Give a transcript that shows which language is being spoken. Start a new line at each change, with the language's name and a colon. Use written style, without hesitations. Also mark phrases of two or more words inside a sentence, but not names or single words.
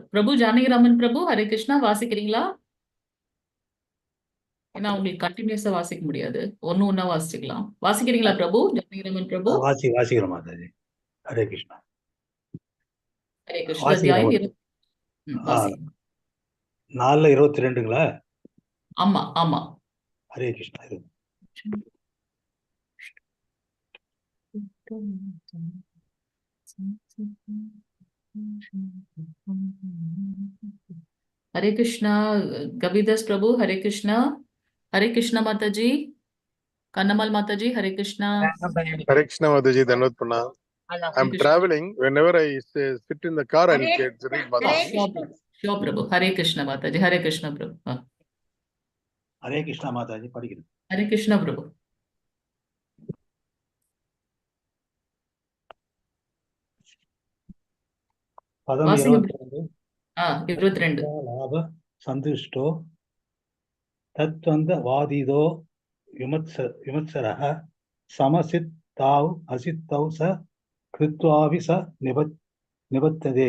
Tamil: பிரபு ஜானகிராமன் பிரபு, ஹரே கிருஷ்ணா வாசிக்கிறீங்களா? ஏன்னா உங்களுக்கு கண்டினியூஸா வாசிக்க முடியாது, ஒன்னா வாசிச்சுக்கலாம். வாசிக்கிறீங்களா பிரபு? ஜானகிராமன் பிரபு வாசிக்கிறோம் மாதாஜி. ஹரே கிருஷ்ணா. ஹரே கிருஷ்ண அத்தியாயம் 20. வாசிங்க. 4:22ங்களா? ஆமா ஆமா. ஹரே கிருஷ்ணா.
Hindi: हरे कृष्णा कबीरदास प्रभु, हरे कृष्णा. हरे कृष्णा माता जी, कन्नमल माता जी, हरे कृष्णा.
English: Hare Krishna Mataji, Dhanvat Prana. I'm traveling. Whenever I sit in the car, I'll read Mataji. Sure प्रभु.
Hindi: हरे कृष्णा माता जी, हरे कृष्णा प्रभु. हरे कृष्णा माता जी படிக்கிறேன். हरे कृष्णा प्रभु.
Tamil: பதம் 22. 22.
Sanskrit: लाभ सन्तुष्टो द्वन्द्वातीतो विमत्सरः समः सिद्धौ असिद्धौ च कृत्वापि न निबध्यते.